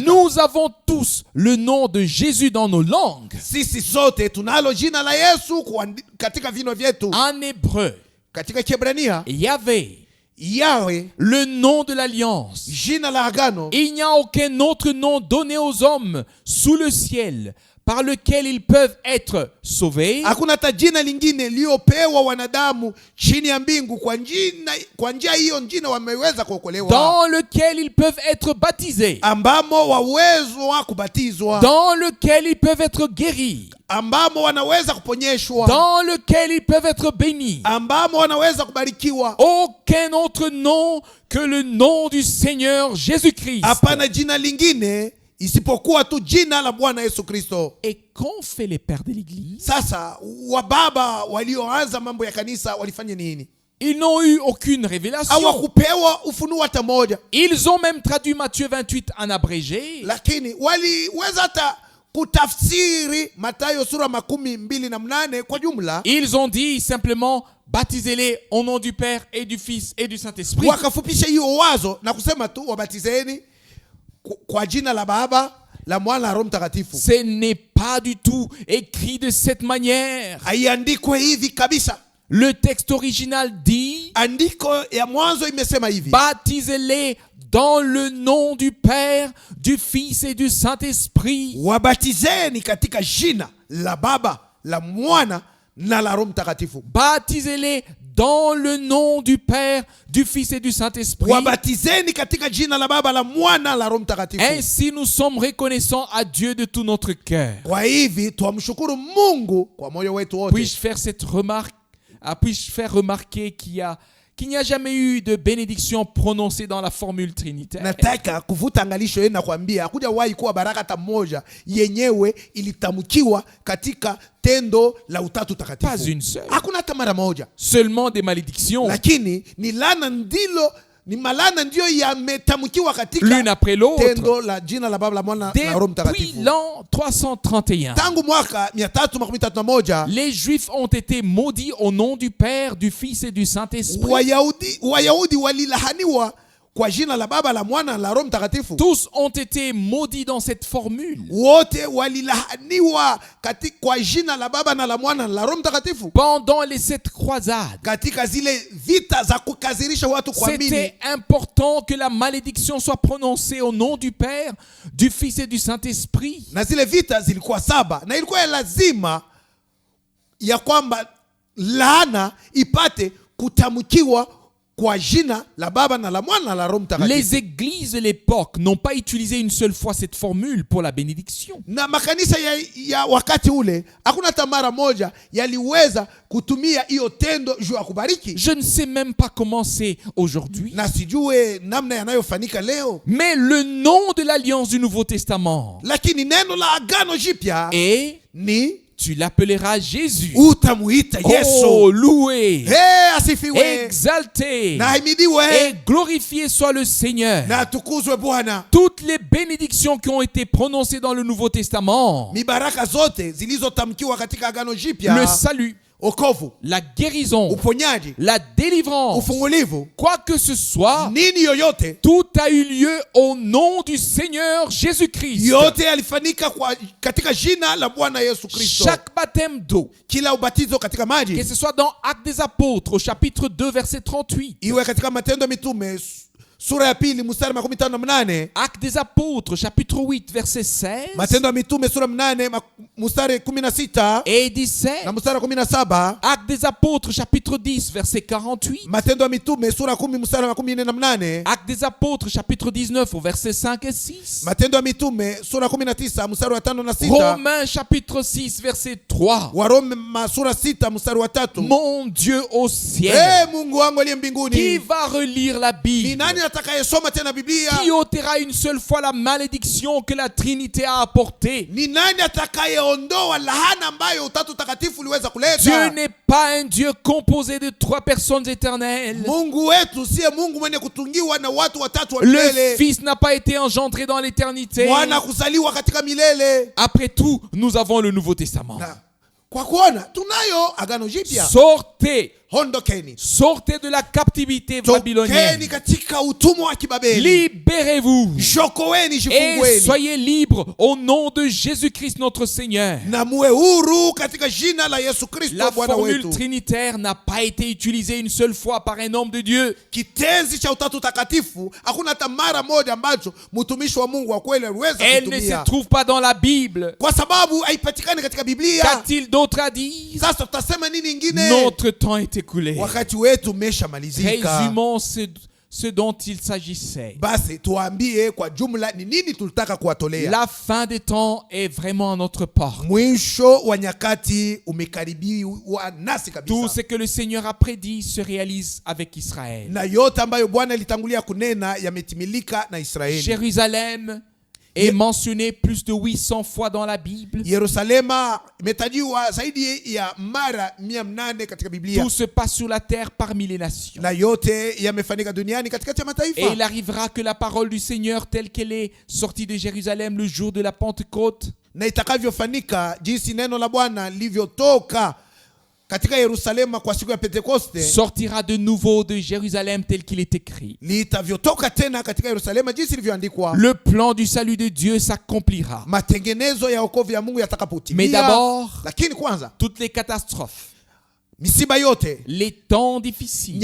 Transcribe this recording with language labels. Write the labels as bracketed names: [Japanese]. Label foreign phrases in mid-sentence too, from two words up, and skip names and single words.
[French] Nous avons tous le nom de Jésus dans nos langues. [Swahili] Sisi sote tunalo jina la Yesu katika vino vyetu. [French] En hébreu, [Swahili] Katika Kiebrania, [French] Yahvé, [Swahili] Yahweh, [French] le nom de l'alliance. [Swahili] jina la agano. [French] Il n'y a aucun autre nom donné aux hommes sous le ciel par lequel ils peuvent être sauvés. [Swahili] Hakuna hata jina lingine liopewa wanadamu chini ya mbingu kwa njia hiyo jina wameweza kuokolewa. [French] Dans lequel ils peuvent être baptisés. [Swahili] Ambamo wawezwa kubatizwa. [French] Dans lequel ils peuvent être guéris. [Swahili] Ambamo wanaweza kuponyeshwa. [French] Dans lequel ils peuvent être bénis. [Swahili] Ambamo wanaweza kubarikiwa. [French] Aucun autre nom que le nom du Seigneur Jésus-Christ. [Swahili] Hapana jina lingine isipokuwa tu jina la Bwana Yesu Kristo. [French] Et qu'ont fait les pères de l'église? [Swahili] Sasa wababa walioanza mambo ya kanisa walifanya nini? [French] Ils n'ont eu aucune révélation. [Swahili] Hawakupewa ufunuo hata moja. [French] Ils ont même traduit Matthieu 28 en abrégé. [Swahili] Lakini waliweza hata kutafsiri Mathayo sura 28 kwa jumla. [French] Ils ont dit simplement baptisez-les au nom du Père et du Fils et du Saint-Esprit. [Swahili] Wakafupisha hiyo wazo na kusema tu wabatizeni kwa jina la Baba, la Mwana na Roho Mtakatifu. [French] Ce n'est pas du tout écrit de cette manière. [Swahili] Haiandikwe hivi kabisa. [French] Le texte original dit [Swahili] andiko ya mwanzo imesema hivi: [French] baptisez-les dans le nom du Père, du Fils et du Saint-Esprit. [Swahili] Wabatizeni katika jina la Baba, la Mwana na la Roho Mtakatifu. [French] Baptisez-les dans le nom du Père, du Fils et du Saint-Esprit. [Swahili] Wabatizeni katika jina la Baba, la Mwana, la Roho Mtakatifu. [French] Ainsi nous sommes reconnaissants à Dieu de tout notre cœur. [Swahili] Kwa hivi tuamshukuru Mungu kwa moyo wetu wote. [French] Puis-je faire remarquer qu'il n'y a jamais eu de bénédiction prononcée dans la formule trinitaire? [Swahili] Nataka kuvuta angalisho yenu na kuambia hakujawahi kuwa baraka hata moja yenyewe ilitamkiwa katika tendo la utatu takatifu. [French] Pas une seule. [Swahili] Hakuna hata mara moja. [French] Seulement des malédictions. [Swahili] Lakini ni malana ndio yametamkiwa katika [French] l'une après l'autre. [Swahili] Tendo la jina la Baba, la Mwana na Roho Mtakatifu. [French] Depuis l'an 331. [Swahili] Tangu mwaka 331. [French] Les Juifs ont été maudits au nom du Père, du Fils et du Saint-Esprit. [Swahili] Wayahudi walilahaniwa kwa jina la Baba, la Mwana na la Roho Mtakatifu. [French] Tous ont été maudits dans cette formule. [Swahili] Wote walilahaniwa kwa jina la Baba na la Mwana na la Roho Mtakatifu. [French] Pendant les 7 croisades. [Swahili] Katika zile vita za kukazirisha watu kuamini. [French] C'était important que la malédiction soit prononcée au nom du Père, du Fils et du Saint-Esprit. [Swahili] Na zile vita zilikuwa 7 na ilikuwa lazima ya kwamba laana ipate kutamkiwa kwa jina la Baba na la Mwana na la Roho Mtakatifu. [French] Les églises de l'époque n'ont pas utilisé une seule fois cette formule pour la bénédiction. [Swahili] Na makanisa ya wakati ule hakuna hata mara moja yaliweza kutumia hiyo tendo juu ya kubariki. [French] Je ne sais même pas comment c'est aujourd'hui. [Swahili] Na sijue namna yanayofanyika leo. [French] Mais le nom de l'alliance du Nouveau Testament. [Swahili] Lakini neno la agano jipya ni [French] tu l'appelleras Jésus. [Swahili] Utamuita Yesu. [French] Oh, loué. [Swahili] Asifiwe. [French] Exalté. [Swahili] Na himidiwe. [French] Et glorifié soit le Seigneur. [Swahili] Na tukuzwe Bwana. [French] Toutes les bénédictions qui ont été prononcées dans le Nouveau Testament. [Swahili] Mibaraka zote zilizotamkiwa katika agano jipya. [French] Le salut. [Swahili] Okovu, [French] la guérison, [Swahili] uponyaji, [French] la délivrance, [Swahili] ufungulivu, [French] quoi que ce soit, [Swahili] nini yoyote, [French] tout a eu lieu au nom du Seigneur Jésus-Christ. [Swahili] Yote yalifanyika katika jina la Bwana Yesu Kristo. [French] Chaque baptême d'eau, [Swahili] kila ubatizo katika maji, [French] que ce soit dans Actes des Apôtres au chapitre 2 verset 38, [Swahili] iwe katika Matendo ya Mitume sura ya 2 mstari 58, [French] Actes des Apôtres chapitre 8 verset 16, [Swahili] Matendo ya Mitume sura 8 mstari 16 [French] et 17, [Swahili] na mstari 17, [French] Actes des Apôtres chapitre 10 verset 48, [Swahili] Matendo ya Mitume sura 10 mstari 48, [French] Actes des Apôtres chapitre 19 au verset 5 et 6, [Swahili] Matendo ya Mitume sura 19 mstari wa 5 na 6, [French] Romains chapitre 6 verset 3, [Swahili] Waroma sura 6 mstari wa 3. [French] Mon Dieu au ciel, [Swahili] Mungu wangu aliye mbinguni, [French] qui va relire la Bible? [Swahili] ni nani atakayesoma tena Biblia? [French] Qui ôtera une seule fois la malédiction que la Trinité a apportée? [Swahili] Ni nani atakayeondoa lahana ambayo Utatu Takatifu uliweza kuleta? [French] Dieu n'est pas un Dieu composé de 3 personnes éternelles. [Swahili] Mungu wetu siye Mungu mwenye kutungiwa na watu watatu wa [French] Le [Swahili] milele. [French] Fils n'a pas été engendré dans l'éternité. [Swahili] Mwana kuzaliwa katika milele. [French] Après tout, nous avons le Nouveau Testament. [Swahili] Kwa kuona tunayo agano jipya. [French] Sortez, [Swahili] Ondokeni. [French] sortez de la captivité babylonienne. [Swahili] Tokeni katika utumwa wa kibabeli. [French] Libérez-vous [Swahili] Jokoweni, [French] et [Swahili] jifungueni. [French] soyez libres au nom de Jésus-Christ notre Seigneur. [Swahili] Na muwe huru katika jina la Yesu Kristo [French] La [Swahili] Bwana [French] formule [Swahili] wetu. [French] trinitaire n'a pas été utilisée une seule fois par un homme de Dieu. [Swahili] Kitenzi cha Utatu Takatifu hakuna hata mara moja ambacho mtumishi wa Mungu wa kweli aliweza [French] Elle ne se [Swahili] kutumia. [French] trouve pas dans la Bible. [Swahili] Kwa sababu haipatikani katika Biblia. [French] Qu'a-t-il d'autre à dire? [Swahili] Sasa tutasema nini ingine? [French] Notre temps est écoulé. [Swahili] Wakati wetu umeshamalizika. [French] Résumons ce dont il s'agissait. [Swahili] Basi tuambie kwa jumla ni nini tulitaka kuwatolea. [French] La fin des temps est vraiment à notre porte. [Swahili] Mwisho wa nyakati umekaribiwa nasi [French] Tout [Swahili] kabisa. [French] ce que le Seigneur a prédit se réalise avec Israël. [Swahili] Na yote ambayo Bwana alitangulia kunena yametimilika na Israeli. [French] Jérusalem est mentionné plus de 800 fois dans la Bible. [Swahili] Yerusalema imetajiwa zaidi ya mara 800 katika Biblia. [French] Tout se passe sur la terre parmi les nations. [Swahili] Na yote yamefanyika duniani katikati ya mataifa. [French] Et il arrivera que la parole du Seigneur telle qu'elle est sortie de Jérusalem le jour de la Pentecôte [Swahili] Na itakavyofanyika jinsi neno la Bwana lilivyotoka katika Yerusalema kwa siku ya Pentekoste, [French] sortira de nouveau de Jérusalem tel qu'il est écrit. [Swahili] litavyotoka tena katika Yerusalema jinsi ilivyoandikwa. [French] Le plan du salut de Dieu s'accomplira. [Swahili] Matengenezo ya wokovu ya Mungu yatakapotimia. [French] Mais d'abord, [Swahili] lakini kwanza [French] toutes les catastrophes, [Swahili] misiba yote, [French] les temps difficiles,